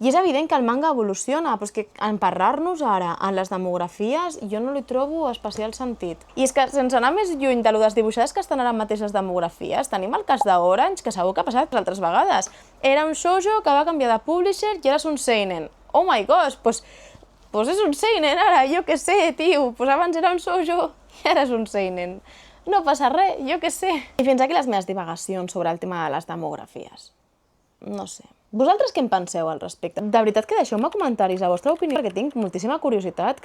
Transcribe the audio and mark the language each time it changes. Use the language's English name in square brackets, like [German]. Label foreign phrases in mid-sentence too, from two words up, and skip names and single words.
[Catalan] I és evident que el manga evoluciona, però és que emparrar-nos ara en les demografies jo no li trobo especial sentit. I és que, sense anar més lluny de lo desdibuixades que estan ara mateix les demografies, tenim el cas d'Orange, que segur que ha passat altres vegades. Era un shoujo que va canviar de publisher i ara és un seinen. [English] Oh my gosh, [Catalan] doncs és un seinen ara, jo què sé, tio. Doncs abans era un shoujo i ara és un seinen. No passa res, jo què sé. I fins aquí les meves divagacions sobre el tema de les demografies. No sé. Vosaltres què en penseu al respecte? De veritat que deixeu-me comentaris la vostra opinió, perquè tinc moltíssima curiositat.